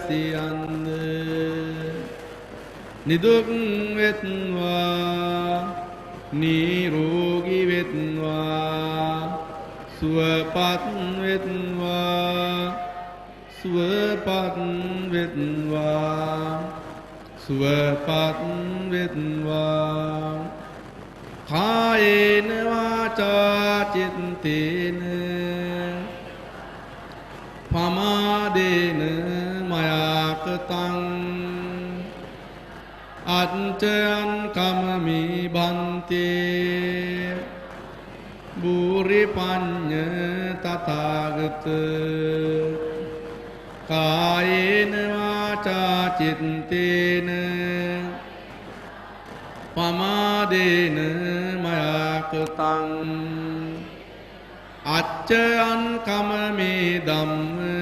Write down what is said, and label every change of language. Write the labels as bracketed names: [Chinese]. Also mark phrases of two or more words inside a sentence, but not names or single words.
[Sinhala] වැසියන්ද නිදුක් වෙත්වා නිරෝගී වෙත්වා සුවපත් වෙත්වා සුවපත් වෙත්වා සුවපත් වෙත්වා [Pali] කායේන වාචා චිත්තේන පමාදේන මයාකතං අච්චයන් කමමි බන්තේ බුරි පඤ්ඤ තථාගත කායේන වාචා චිත්තේන පමාදේන මයාකතං අච්චයන් කමමේ ධම්ම